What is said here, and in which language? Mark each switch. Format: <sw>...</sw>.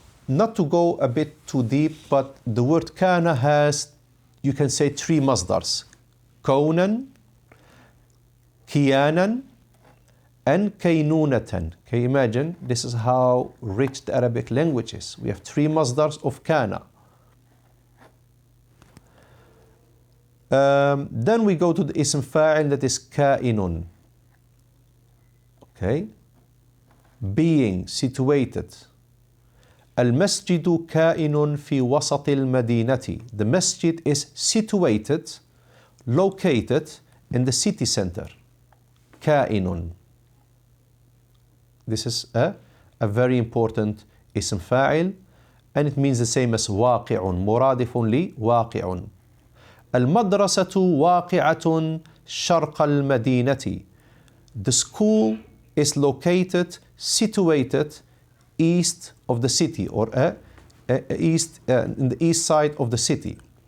<en>Not to go a bit too deep, but the word كان has, you can say, 3 masdars.</en> <ar>كونا, كيانا, and كينونة.</ar> <en>Can you imagine? This is how rich the Arabic language is. We have 3 masdars of كان. Then we go to the ism fa'il, that is كائن. Okay. Being, situated.</en> <ar>المسجد كائن في وسط المدينة.</ar> <en>The masjid is situated, located in the city center.</en> <ar>كائن.</ar> <en>This is a very important ism fa'il, and it means the same as واقع,</en> <ar>مرادف لواقع. المدرسة واقعة شرق المدينة.</ar> <en>The school is located, situated east of the city, or east in the east side of the city.</en>